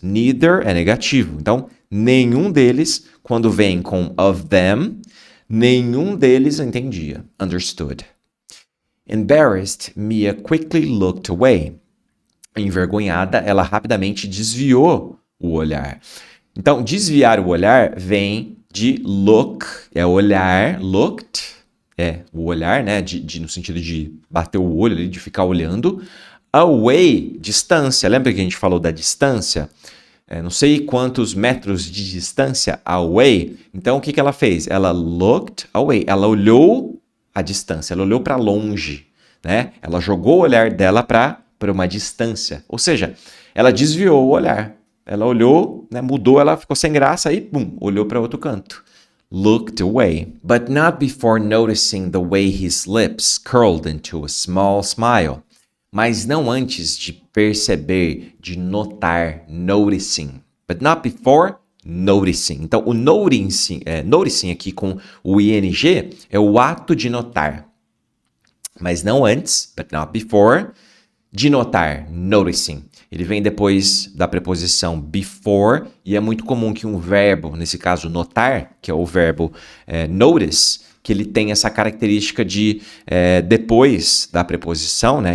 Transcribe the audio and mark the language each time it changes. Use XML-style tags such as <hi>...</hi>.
<pt>Neither é negativo, então nenhum deles, quando vem com of them, nenhum deles entendia, understood.</pt> <en>Embarrassed, Mia quickly looked away.</en> <pt>Envergonhada, ela rapidamente desviou o olhar. Então, desviar o olhar vem de look, é olhar, looked, o olhar, né, no sentido de bater o olho, de ficar olhando. Away, distância, lembra que a gente falou da distância? Não sei quantos metros de distância, away. Então, o que ela fez? Ela looked away, ela olhou a distância, ela olhou para longe, né? Ela jogou o olhar dela para uma distância, ou seja, ela desviou o olhar. Ela olhou, né, mudou, ela ficou sem graça e, olhou para outro canto.</pt> <en>Looked away, but not before noticing the way his lips curled into a small smile.</en> <pt>Mas não antes de perceber, de notar, noticing.</pt> <en>But not before noticing.</en> <pt>Então, o noticing aqui com o ing é o ato de notar. Mas não antes,</pt> <en>but not before,</en> <pt>de notar, noticing. Ele vem depois da preposição before e é muito comum que um verbo, nesse caso notar, que é o verbo notice, que ele tem essa característica de depois da preposição, né?</pt>